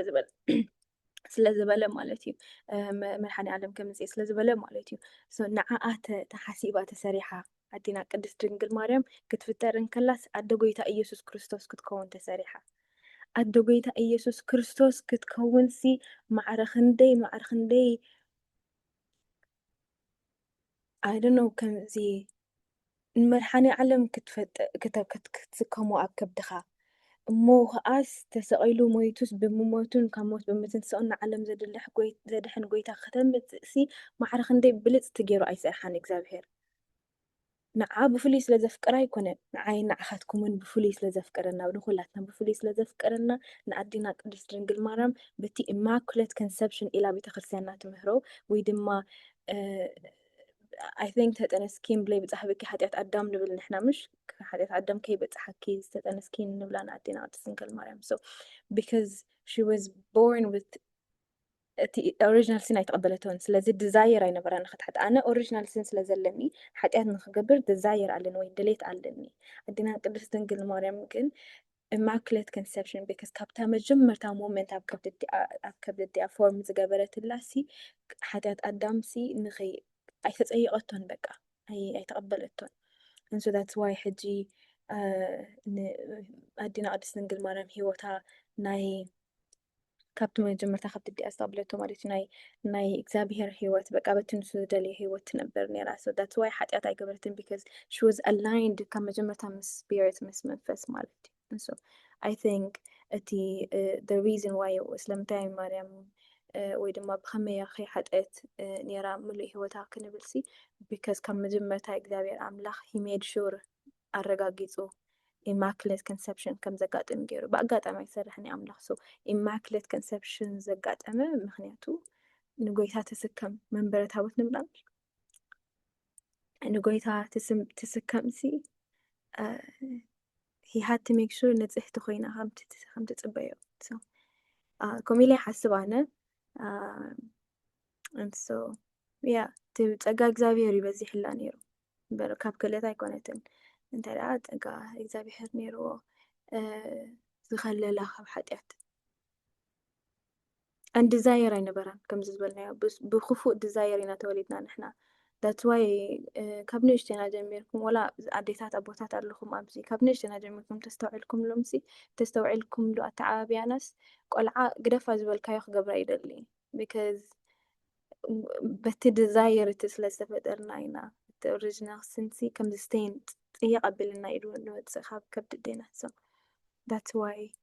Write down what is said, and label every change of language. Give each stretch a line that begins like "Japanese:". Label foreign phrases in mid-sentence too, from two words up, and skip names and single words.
Tigrinya: ስለዝበለ ማለት እዩ መድሓኒ ዓለም ከምፅኤ ስለዝበለ ማለት እዩ ንዓኣ ተሓሲባ ተሰሪሓ ኣዴና ቅድስት ድንግል ማርያም ክትፍጠርን ከላስ ኣደ ጎይታ ኢየሱስ ክርስቶስ ክትከውን ተሰሪሓ ኣደ ጎይታ ኢየሱስ ክርስቶስ ክትከውን ሲ ማዕረክንደይ
English: I don't know
Tigrinya: ከምዚ መድሓኒ ዓለም ክትስከሙ ኣብ ከብድኻ እሞ ከዓስ ተሰቂሉ ሞይቱስ ብምሞቱን ካብ ሞት ብምትንስኦን ንዓለም ዘድሕን ጎይታ ከተምፅእ ሲ ማዕረክንደይ ብልፅቲ ገይሩ ኣይሰርሓን እግዚአብሔር ንዓ ብፍሉይ ስለዘፍቅራ ኣይኮነን ንዓይ ንዓኻትኩምን ብፍሉይ ስለዘፍቅረና ንኩላትና ብፍሉይ ስለዘፍቅረና ንኣዴና ቅድስት ድንግል ማርያም በቲ
English: Immaculate Conception
Tigrinya: ኢላ ቤተክርስትያንና ትምህሮ ወይ ድማ
English: I think
Tigrinya: ተጠነስኪን ብለይ ብፃሕብኪ ሓጢያት ኣዳም ንብል ንሕና ምሽ ሓጢያት ኣዳም ከይበፅሓኪ ተጠነስኪን ንብላ ንኣዴና ቅድስት ድንግል ማርያም
English: so because she was born with
Tigrinya: እቲ
English: original sin
Tigrinya: ኣይተቀበለቶን ስለዚ ዲዛየር ኣይነበራ ንክትሓጥ ኣነ
English: original sin
Tigrinya: ስለዘለኒ ሓጢያት ንክገብር ዲዛየር ኣለኒ ወይ ድሌት ኣለኒ ኣዴና ቅድስት ድንግል ማርያም ግን
English: Immaculate Conception
Tigrinya: because ካብታ መጀመርታ ሞመንት ኣብ ከብድኣ ፎርም ዝገበረትላ ሲ ሓጢያት ኣዳም ሲ ንኸይ ኣይተፀይቀቶን በቃ ኣይተቀበለቶን
English: and so that's why
Tigrinya: ሕጂ ኣዴና ቅድስት ድንግል ማርያም ሂወታ ናይ ካብቲ መጀመርታ ከብድኣ ዝተቀበለቶ ማለት እዩ ናይ እግዚአብሔር ሂወት በቃ በትንሱ ዝደልዮ ሂወት ትነበር ነራ
English: so that's why
Tigrinya: ሓጢያት ኣይገበረትን
English: because she was aligned
Tigrinya: ካብ መጀመርታ ምስ spirit ምስ መንፈስ ማለት እዩ
English: and so I think
Tigrinya: እቲ
English: the reason why
Tigrinya: ስለምንታይ ማርያም ወይ ድማ ብኸመይ ከይሓጠት ነራ ሙሉእ ሂወታ ክንብል ሲ because ካብ መጀመርታ እግዚአብሔር ኣምላኽ
English: he made sure
Tigrinya: ኣረጋጊፁ
English: immaculate conception
Tigrinya: ከም ዘጋጥም ገይሩ በአጋጣሚ ይሰርሕኒ ኣምላኽ
English: so immaculate conception
Tigrinya: ዘጋጠመ ምክንያቱ ንጎይታ ተስከም መንበረ ታቦት ንብላም ንጎይታ ተስከም ሲ
English: he had to make sure
Tigrinya: ንጽሕቲ ኮይና ከም ትጽበዮ so ኮሚሌ ሓስብ ኣነ
English: and so yeah
Tigrinya: ጸጋ እግዚአብሔር ይበዚሕላ ነይሩ ካብ ክለት ኣይኮነትን እንተዳ ጸጋ እግዚአብሔር ነይርዎ ዝኸለላ ካብ ሓጢያት and desire ኣይነበራን ከምዚ ዝበልናዮ ብክፉእ desire ኢና ተወሊድና ንሕና
English: that's why
Tigrinya: ካብ ንእሽተና ጀሚርኩም ወላ ኣዴታት ኣቦታት ኣለኹም ኣብዚ ካብ ንእሽተና ጀሚርኩም ተስተውዒልኩም ሉ ኣተዓባብያናስ ቆልዓ ግደፋ ዝበልካዮ ክገብራ ይደሊ because በቲ desire እቲ ስለዝተፈጠርና ኢና እቲ
English: original sin
Tigrinya: ከምዚ ስቴን ይቀበልና ኢሉ ንወፅእ ካብ ከብዲ ዴና
English: so that's why